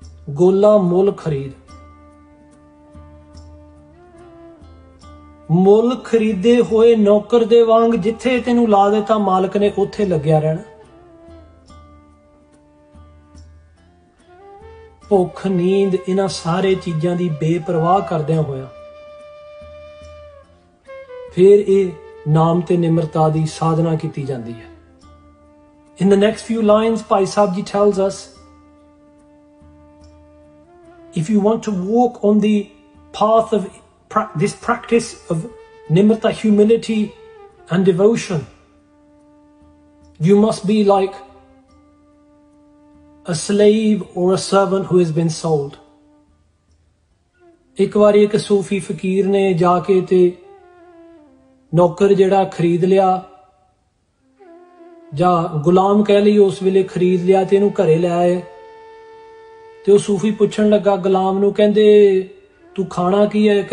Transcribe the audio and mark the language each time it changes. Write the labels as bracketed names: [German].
[Punjabi] ਗੋਲਾ ਮੁੱਲ ਖਰੀਦ, ਮੁੱਲ ਖਰੀਦੇ ਹੋਏ ਨੌਕਰ ਦੇ ਵਾਂਗ ਜਿੱਥੇ ਤੈਨੂੰ ਲਾ ਦਿੱਤਾ ਮਾਲਕ ਨੇ ਉੱਥੇ ਲੱਗਿਆ ਰਹਿਣਾ. ਭੁੱਖ ਨੀਂਦ ਇਹਨਾਂ ਸਾਰੇ ਚੀਜ਼ਾਂ ਦੀ ਬੇਪਰਵਾਹ ਕਰਦਿਆਂ ਹੋਇਆ ਫਿਰ ਇਹ ਨਾਮ ਤੇ ਨਿਮਰਤਾ ਦੀ ਸਾਧਨਾ ਕੀਤੀ ਜਾਂਦੀ ਹੈ. [English] In the next few lines, Bhai Sahib Ji tells us, if you want to walk on the path of this practice of nimrta, humility and devotion, you must be like a slave or a servant who has been sold. [Punjabi] ਇੱਕ ਵਾਰੀ ਇੱਕ ਸੂਫੀ ਫਕੀਰ ਨੇ ਜਾ ਕੇ ਤੇ ਨੌਕਰ ਜਿਹੜਾ ਖਰੀਦ ਲਿਆ ਜਾਂ ਗੁਲਾਮ ਕਹਿ ਲਈ ਉਸ ਵੇਲੇ ਖਰੀਦ ਲਿਆ ਤੇ ਇਹਨੂੰ ਘਰੇ ਲੈ ਆਏ ਤੇ ਉਹ ਸੂਫੀ ਪੁੱਛਣ ਲੱਗਾ ਗੁਲਾਮ ਨੂੰ, ਕਹਿੰਦੇ ਤੂੰ ਖਾਣਾ ਕੀ ਹੈ?